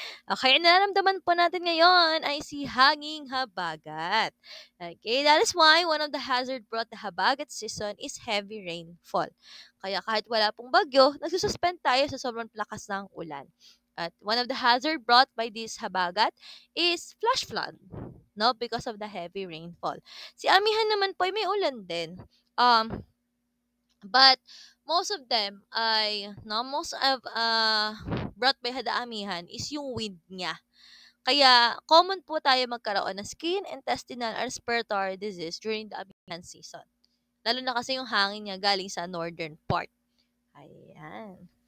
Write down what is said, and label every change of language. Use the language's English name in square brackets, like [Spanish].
[Filipino] Okay, ang nararamdaman po natin ngayon ay si hanging habagat. [English] Okay, that is why one of the hazard brought the habagat season is heavy rainfall. [Filipino] Kaya kahit wala pong bagyo, nagsususpend tayo sa sobrang lakas ng ulan. [English] At one of the hazard brought by this habagat is flash flood, no? Because of the heavy rainfall. [Filipino] Si amihan naman po ay may ulan din. [English] But most of them ay most of brought by hadaamihan is yung wind niya. Kaya common [Filipino] po tayo magkaroon ng [English] skin, intestinal, or respiratory disease during the amihan season. [Filipino] Lalo na kasi yung hangin niya galing sa northern part. Ayan.